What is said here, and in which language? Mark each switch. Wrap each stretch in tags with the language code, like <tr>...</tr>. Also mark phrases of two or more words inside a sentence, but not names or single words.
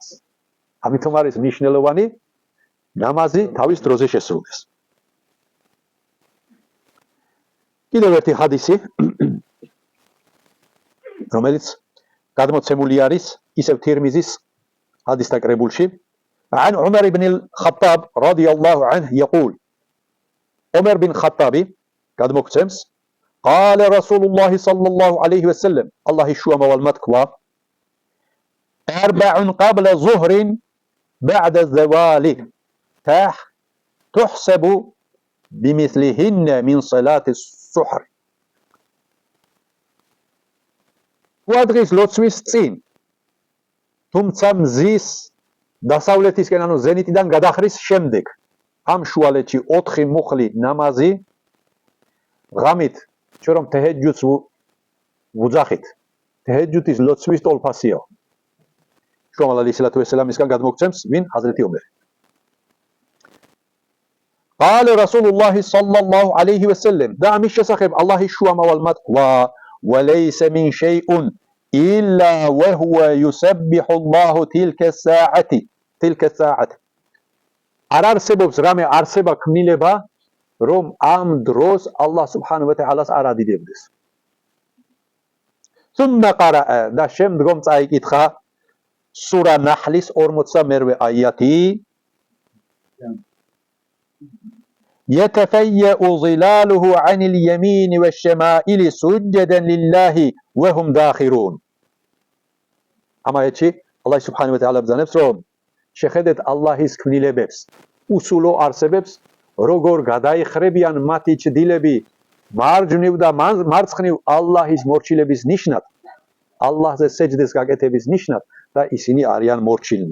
<ka>ამიტომ არის მნიშვნელოვანი ნამაზი თავის დროზე შესრულდეს. კიდევ ერთი ჰადისი, რომელიც გადმოცემული არის ისევ თირმიზის ჰადისთა კრებულში,</ka> <ar>عن عمر بن الخطاب رضي الله عنه يقول عمر بن الخطاب გადმოგცემს قال رسول الله صلى الله عليه وسلم الله</ar> <ka>შუამავალ თქვა</ka> <ar>أربع قبل ظهر بعد الزوال تحسب بمثلهن من صلاة السحر.</ar> <ka>შუადღის ლოცვის წინ, თუმცა მზის დასავლეთისკენ, ანუ ზენიტიდან გადახრის შემდეგ, ამ შუალედში 4 მუხლი ნამაზი ღამით, ჩვენ რომ თეჰეჯუდს ვუძახით, თეჰეჯუდის ლოცვის ტოლფასია. შუამალ</ka> <ar>عليه الصلاة والسلام</ar> <ka>გადმოგცემს ვინ? ჰაზრეთი ომერი.</ka> <ar>قال رسول الله صلى الله عليه وسلم</ar> <ka>და ამის შესახებ ალლაჰის შუამავალმა თქვა</ka> <ar>وليس من شيء إلا وهو يسبح الله تلك الساعة</ar> <ka>არ არსებობს რამე არსება ქმნილება რომ ამ დროს ალლაჰ</ka> <ar>سبحانه وتعالى</ar> <ka>არ ადიდებდეს.</ka> <ar>ثم قرأ</ar> <ka>და შემდგომ წაიკითხა სურა ნაჰლის 42-ვე აიათი</ka> <ar>يتفيأ ظلاله عن اليمين والشمائل سجدا لله وهم داخرون.</ar> <ka>ამ აიათში ალლაჰ</ka> <ar>سبحانه وتعالى</ar> <ka>ბრძანებს რომ შეხედეთ ალლაჰის ქმნილებებს, უსულო არსებებს, როგორ გადაიხრებიან მათი ჭდილები მარჯვნივ და მარცხნივ ალლაჰის მორჩილების ნიშნად, ალლაჰზე სეჯდეს გაკეთების ნიშნად და ისინი არიან მორჩილნი.</ka>